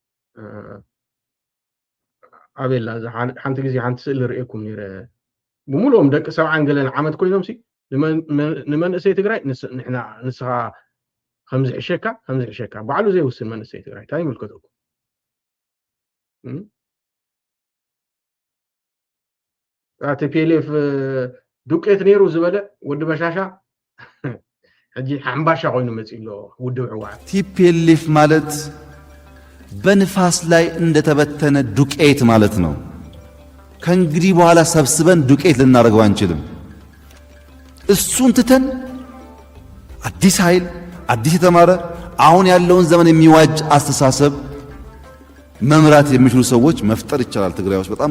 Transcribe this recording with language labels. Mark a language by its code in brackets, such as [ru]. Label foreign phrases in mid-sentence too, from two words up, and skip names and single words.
[ti] ኣበላ ሓንቲ ግዜ ሓንቲ ስእሊ ርኤኩም ነይረ ብምሉኦም ደቂ 70 ገለን ዓመት ኮይኖም ሲ ንመንእሰይ ትግራይ ንሕና ንስኻ ከምዚ ሕሸካ ባዕሉ ዘይውስን መንእሰይ ትግራይ እንታይ ይምልከተኩም TPLF ዱቄት ነይሩ ዝበለ ወዲ በሻሻ ሕጂ ሓምባሻ ኮይኑ መፂሎ ውድብ ሕወሓት [am] TPLF ማለት በንፋስ ላይ እንደተበተነ ዱቄት ማለት ነው። ከእንግዲህ በኋላ ሰብስበን ዱቄት ልናደርገው አንችልም። እሱን ትተን አዲስ ኃይል አዲስ የተማረ አሁን ያለውን ዘመን የሚዋጅ አስተሳሰብ መምራት የሚችሉ ሰዎች መፍጠር ይቻላል። ትግራይ ውስጥ በጣም